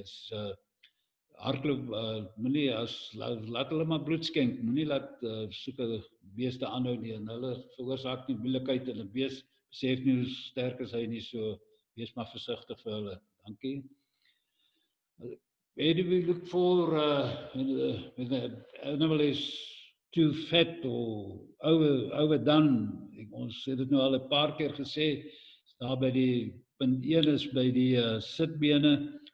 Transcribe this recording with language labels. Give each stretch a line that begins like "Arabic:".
Afrikaans: Is hardloop, moenie laat hulle maar bloed skenk, moenie laat sulke beeste aanhou nie, en hulle veroorsaak nie moeilikheid, en 'n bees besef nie hoe sterk is hy nie, so wees maar versigtig vir hulle. Dankie.
English: Where do we look for when the animal is too fat or overdone?
Afrikaans: Ons het dit nou al 'n paar keer gesê, daar by die punt 1 is by die sitbene.